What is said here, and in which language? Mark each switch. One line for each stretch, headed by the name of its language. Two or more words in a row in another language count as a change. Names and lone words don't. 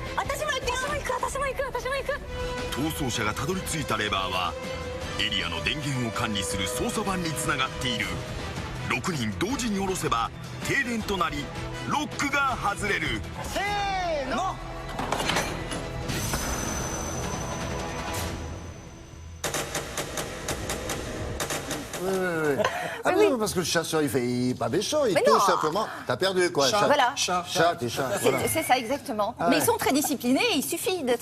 Japanese: 逃走者がたどり着いたレバーはエリアの電源を管理する操作盤につながっている。6人同時に下ろせば停電となりロックが外れる。せーの。
French: Ah oui, oui. non, parce que le chasseur, il est pas méchant, il Mais touche non. simplement. T'as perdu quoi? Chat. Voilà. Chat. Chat et chat. Voilà. C'est ça, exactement. Ah Mais ouais. ils sont très disciplinés, il suffit d'être